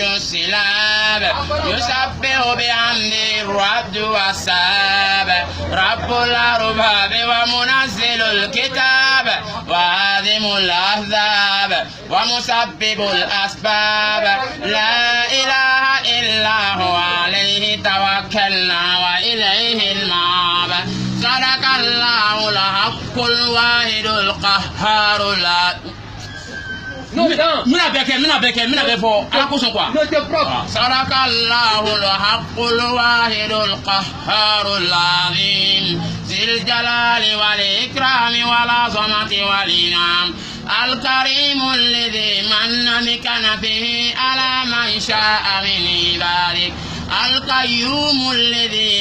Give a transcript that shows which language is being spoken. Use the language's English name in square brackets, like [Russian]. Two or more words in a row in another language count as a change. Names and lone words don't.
[Arabic] السلاب يسبح بحمده الرب والساب رب الأرباب ومنزل الكتاب وهادم الأحزاب ومسبب الأسباب لا إله إلا هو عليه توكلنا وإليه المآب صدق الله الحق الواحد القهار لا [Bambara] mina bɛ fɔ ala kosɔn [Arabic] quoi صدق الله الحق الواحد القهار العظيم ذي الجلال والإكرام والعظمة والإنعام الكريم الذي من بكنفه على من شاء من عباده القيوم الذي